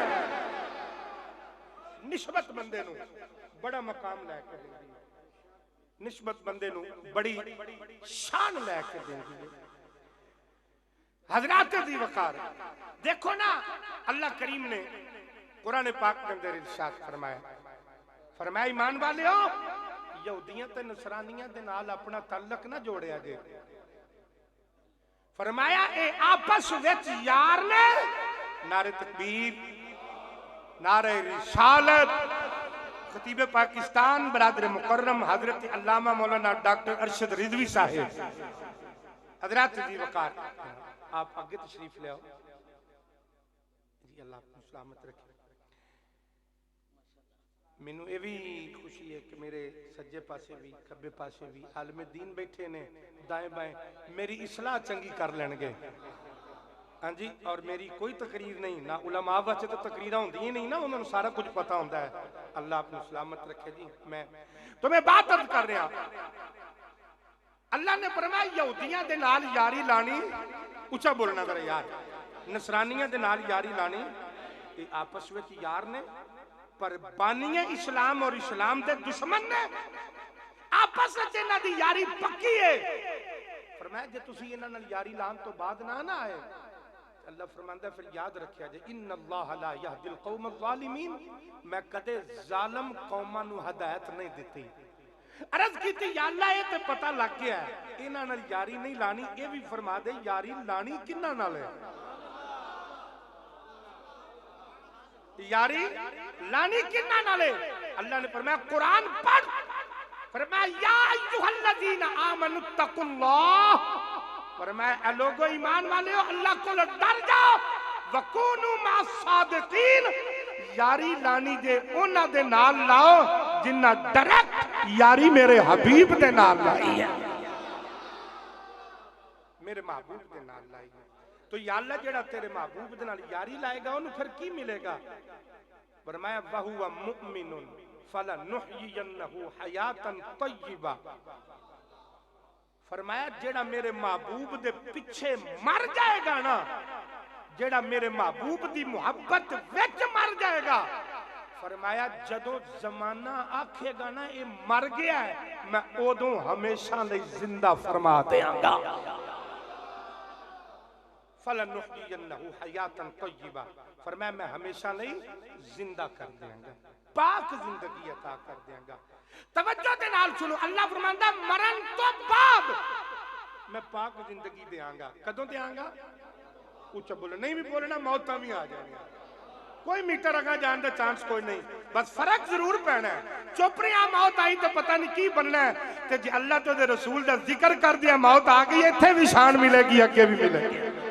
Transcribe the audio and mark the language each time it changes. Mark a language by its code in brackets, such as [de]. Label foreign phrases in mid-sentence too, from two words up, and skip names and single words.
[pa] نسبت بندے نو بڑا مقام لے کے دے دی, نسبت بندے نو بڑی شان لے کے دے دی. [ur] حضرات ذی وقار دیکھو نا اللہ کریم نے قرآن پاک کے اندر ارشاد فرمایا, فرمایا ایمان والے ہو [pa] یہودیاں تے نصرانیاں دے نال اپنا تعلق نہ جوڑیا جے. فرمایا اے آپس وچ یار نے, نعرہ تکبیر, نعرہ رسالت. خطیب پاکستان برادر مکرم حضرت علامہ مولانا ڈاکٹر ارشد رضوی صاحب. [ur] حضرات ذی وقار آپ آگے تشریف لے آؤ جی, اللہ آپ کو سلامت رکھے. [pa] مینوں یہ بھی خوشی ہے کہ میرے سجے پاسے بھی کھبے پاسے بھی عالم دین بیٹھے نے, دائیں بائیں میری اصلاح چنگی کر لین گے. ہاں جی, اور میری کوئی تقریر نہیں, نہ علماء واسطے تو تقریراں ہوندی نہیں نا, انہوں نے سارا کچھ پتا ہوندا ہے. [ur] اللہ آپ کو سلامت رکھے جی. میں بات عرض کر رہا, [pa] اللہ نے فرمایا یہودیاں دے نال یاری لانی, اونچا بولنا ذرا یار, نصرانیاں دے نال یاری لانی, یہ آپس وچ یار نے پر بانی اسلام اور اسلام دے دشمن نے, آپس وچ انہاں دی یاری پکی ہے. فرمایا جے تسی انہاں نال یاری لان تو بعد نہ آئے, اللہ فرماندا ہے پھر یاد رکھیا جائے [ar] ان اللہ لا یہدی القوم الظالمین, [pa] میں کدے ظالم قوماں نو ہدایت نہیں دیتی. عرض کیتی یا اللہ یہ تے پتہ لگ گیا ہے انہاں نال یاری نہیں لانی, یہ بھی فرما دے یاری لانی کنہاں نال ہے, یاری لانی کنہاں نال ہے. اللہ نے فرمایا قرآن پڑھ, فرمایا [ar] یا ایھا الذین آمنوا اتقوا اللہ, [pa] فرمایا [ur] اے لوگو ایمان والے ہو اللہ کو ڈر جاؤ, [ar] وکونوا مع الصادقین, [pa] یاری لانی دے انہاں دے نال لاؤ جنہ ڈائریکٹ یاری میرے حبیب دے نال لائی ہے, میرے محبوب دے نال لائی ہے. تو یا اللہ جڑا تیرے محبوب دے نال یاری لائے گا انہوں پھر کی ملے گا؟ [ar] فرمایا وَهُوَ مُؤْمِنٌ فَلَنُحْيِيَنَّهُ حَيَاةً طَيِّبَةً, [pa] فرمایا جڑا میرے محبوب دے پیچھے مر جائے گا نا, جڑا میرے محبوب دی محبت وچ مر جائے گا, فرمایا جدوں زمانہ آکھے گا نا یہ مر گیا ہے میں اودوں ہمیشہ لئی زندہ فرما دیاں گا. [ar] فَلَنُحْيِيَنَّهُ حَيَاةً طَيِّبَةً, [pa] فرمایا میں ہمیشہ لئی زندہ کر دیاں گا, پاک زندگی عطا کر دیاں گا. توجہ دے نال سنو, اللہ فرماندا مرن تو بعد میں پاک زندگی دیاں گا. کدوں دیاں گا؟ اونچا بولو, نہیں بھی بولنا موتاں بھی آ جائیں گا. کوئی میٹر اگا جان دے چانس کوئی نہیں، بس فرق ضرور پینا ہے۔ چپ رہا موت آئی تو پتہ نہیں کی بننا ہے، تے جی اللہ تو دے رسول دا ذکر کر دیا موت آ گئی، ایتھے بھی شان ملے گی، اگے بھی ملے گی۔